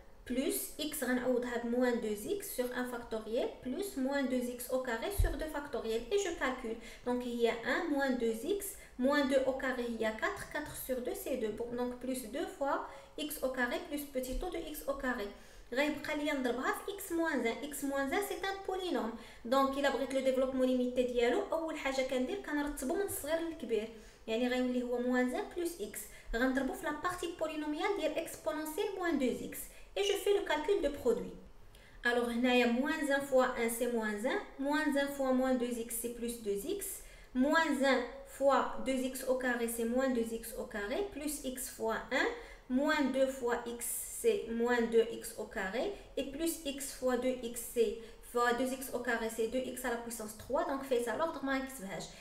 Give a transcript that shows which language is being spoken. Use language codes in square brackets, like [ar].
[fr] plus x [ar] غنعوضها ب [fr] moins 2x sur 1 factoriel plus moins 2x au carré sur 2 factoriel et je calcule. Donc il y a 1 moins 2x moins 2 au carré, il y a 4, 4 sur 2 c'est 2. Bon, donc plus 2 fois x au carré plus petit taux de x au carré. [ar] غيبقى ليا نضربها في [fr] x moins 1. x moins 1 c'est un polynôme. donc [ar] الا بغيت لو ديفلوبمون ليميتي ديالو اول حاجه كندير كنرتبو من الصغير للكبير. يعني غيولي هو [fr] moins 1 plus x. [ar] غنضربو في لا بارتي بولينوميال ديال exponentielle [fr] moins 2x. et je fais le calcul de produit. alors هنايا moins 1 fois 1 c'est moins 1, moins 1 fois moins 2x c'est plus 2x, moins 1 fois 2x au carré c'est moins 2x au carré, plus x fois 1, moins 2 fois x c'est moins 2x au carré, et plus x fois 2x c'est fois 2x au carré c'est 2x à la puissance 3, donc fait ça l'ordre [ar] ما نكتبهاش.